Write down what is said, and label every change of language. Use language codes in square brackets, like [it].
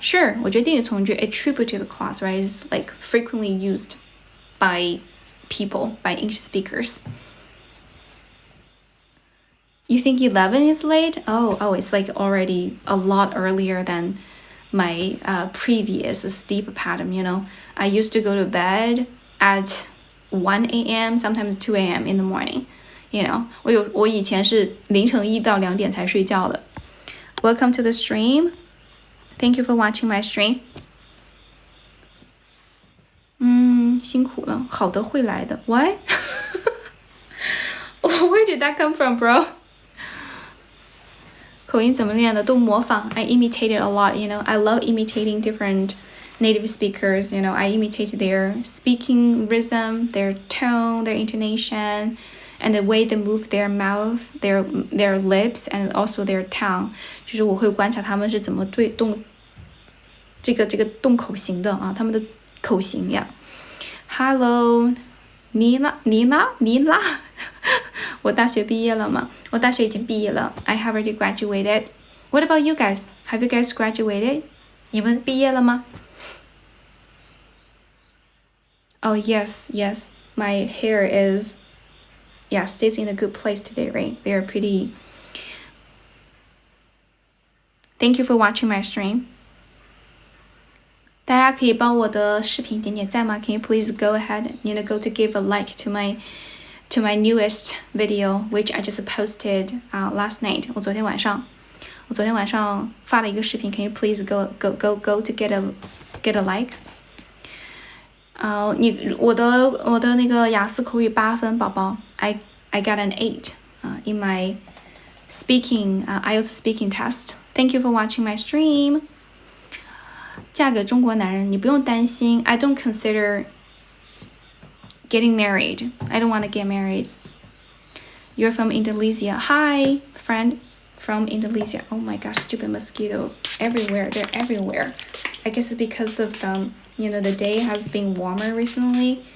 [en] Sure, [zh] 我觉得定语从句 [en] attributive clause, right, is like frequently used by people, by English speakers. You think 11 is late? Oh, it's like already a lot earlier than my previous sleep pattern, I used to go to bed at 1 a.m., sometimes 2 a.m. in the morning, [zh] 我以前是凌晨1到2点才睡觉的。 [en] Welcome to the stream. Thank you for watching my stream. [zh] 辛苦了，好的会来的。 [en] What? Where did that come from, bro? [zh] 口音怎么练的？都模仿。 [en] I imitated a lot, I love imitating different native speakers, I imitate their speaking rhythm, their tone, their intonation, and the way they move their mouth, their lips, and also their tongue. [zh] 就是我会观察他们是怎么动这个动口型的啊，他们的口型呀。 Hello, 妮拉，我大学毕业了吗？我大学已经毕业了。 [en] I have already graduated. What about you guys? Have you guys graduated? [zh] 你们毕业了吗？ [en] Oh yes, my hair is, stays in a good place today, right? They are pretty. Thank you for watching my stream. [zh] 大家可以帮我的视频点点赞吗？ [en] Can you please go ahead, go to give a like to my newest video, which I just posted last night. [zh] 我昨天晚上发了一个视频。 [en] Can you please go to get a like? [zh] 我的那个雅思口语8分，宝宝。 [en] I got an 8 in my speaking IELTS speaking test. Thank you for watching my stream. [zh] 嫁给中国男人，你不用担心。 [en] I don't consider getting married. I don't want to get married. You're from Indonesia. Hi, friend from Indonesia. Oh my gosh, stupid mosquitoes everywhere. They're everywhere. I guess it's because of the day has been warmer recently.